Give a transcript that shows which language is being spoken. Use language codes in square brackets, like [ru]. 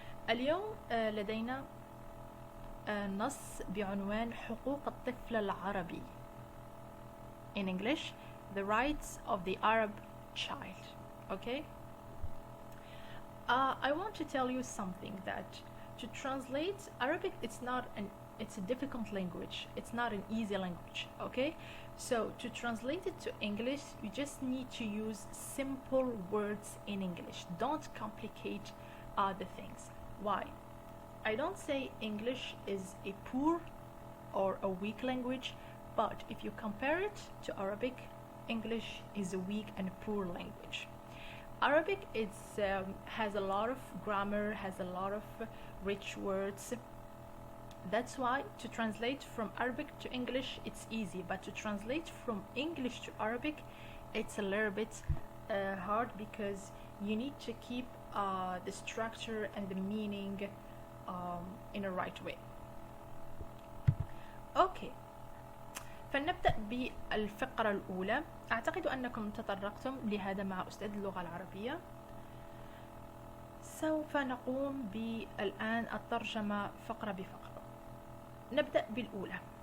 [ar] اليوم لدينا نص بعنوان حقوق الطفل العربي. [en] In English, the rights of the Arab child. Okay? I want to tell you something, that to translate Arabic, it's not an it's a difficult language. It's not an easy language, okay? So to translate it to English, you just need to use simple words in English. Don't complicate the things. Why? I don't say English is a poor or a weak language, but if you compare it to Arabic, English is a weak and poor language. Arabic has a lot of grammar, has a lot of rich words. That's why to translate from Arabic to English it's easy, but to translate from English to Arabic it's a little bit hard, because you need to keep the structure and the meaning in a right way. Okay, [ar] فلنبدأ بالفقرة الأولى. أعتقد أنكم تطرقتم لهذا مع أستاذ اللغة العربية. سوف نقوم بالآن الترجمة فقرة بفقرة. نبدأ بالأولى.